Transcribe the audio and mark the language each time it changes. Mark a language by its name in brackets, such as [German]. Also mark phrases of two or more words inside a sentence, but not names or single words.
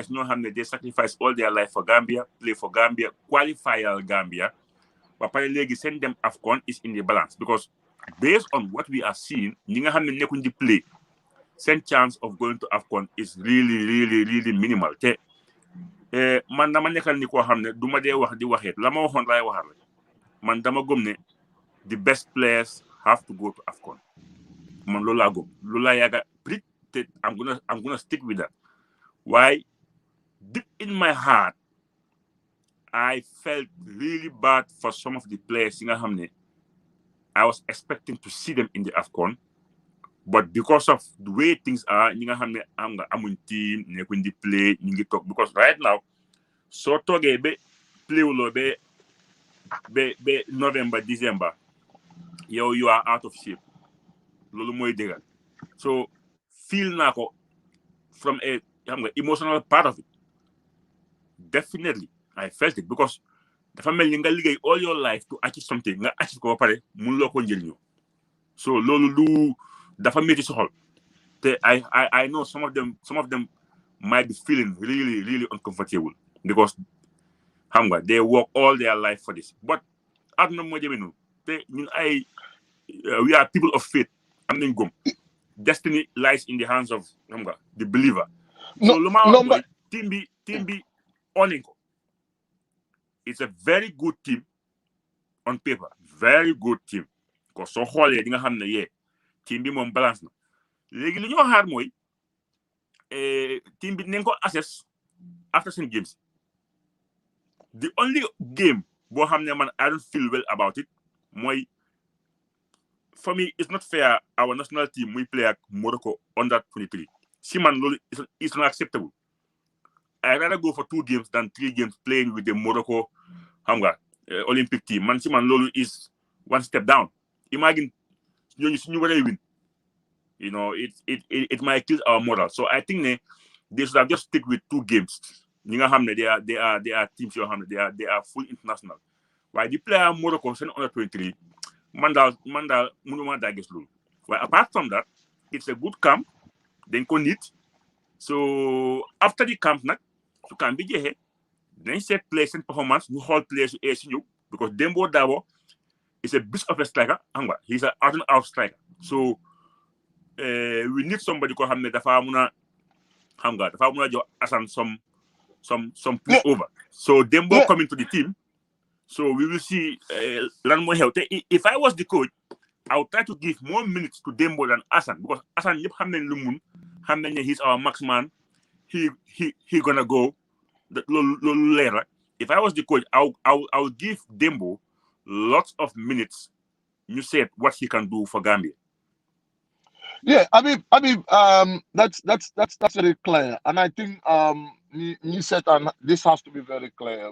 [English] They sacrifice all their life for Gambia, play for Gambia, qualify Gambia. But Legi send them AFCON is in the balance because based on what we are seeing, the play, same chance of going to AFCON is really, really, really minimal. [Wolof] Man dama nekkal ni ko xamne duma dé wax di waxet lama waxon lay waxal man dama gomné [English] the best players have to go to AFCON [Wolof] man lola gom lola yaga [English] pretty I'm gonna stick with that. Why deep in my heart I felt really bad for some of the players [Wolof] nga xamne [English] I was expecting to see them in the AFCON, but because of the way things are, amun team, they play, talk. Because right now, so toge be play ulo be November, December, you are out of shape. [Wolof] Lolo moy degal. [English] So feel nako from a emotional part of it. Definitely, I felt it because the family [Wolof] nga ligay [English] all your life to achieve something, [Wolof] nga achieve ko pare mun lo ko njëriñu. So lolu lu dafa metti so xol. [English] I know some of them might be feeling really, really uncomfortable because they work all their life for this. But we are people of faith. Destiny lies in the hands of the believer. [Wolof] So team be Oninko. [English] It's a very good team on paper. Very good team. Because [Wolof] so team bi moom balance na léegi li ñoo xaar mooy team bi nañ ko assess [English] after some games. The only game [Wolof] boo xam ne man [English] I don't feel well about it mooy for me it's not fair our national team [Wolof] muy play ak Morocco [English] under 23 [Wolof] si man loolu [English] is not acceptable. I rather go for 2 games than 3 games playing with the Morocco [Wolof] xam nga [English] Olympic team man [Wolof] si man loolu [English] is one step down. Imagine [Wolof] ñooñu suñu waree [English] win, you know, it might kill our moral. So I think they should have just stick with 2 games. [Wolof] ñi nga xam ne [English] they are teams [Wolof] yoo xam ne [English] they are full international. [Wolof] waaye di play Morocco seen under 23 man daal mënuma daa gis loolu. [English] waaye apart from that it's a good camp [Wolof] dañ ko need. [English] So after the camp [Wolof] nag su camp bi jeexee dinañ seet players seen performance ñu xool players yu si ñëw [English] because Dembo Dabo is a beast of a striker [Wolof] xam nga [English] he's an out and out striker. So we need somebody [Wolof] ko xam ne dafa mun a xam nga dafa mun a jox [English] Assane some push over. So Dembo coming to the team. So we will see [Wolof] lan mooy xew te [English] if I was the coach I would try to give more minutes to Dembo than Assane because Assane [Wolof] ñëpp xam nañ lu mun xam nañ ne [English] he's our max man. He gonna go [Wolof] loolu leer la. [English] If I was the coach I would give Dembo lots of minutes. You said what he can do for Gambia. Yeah, I mean, that's very clear, and I think you said and this has to be very clear.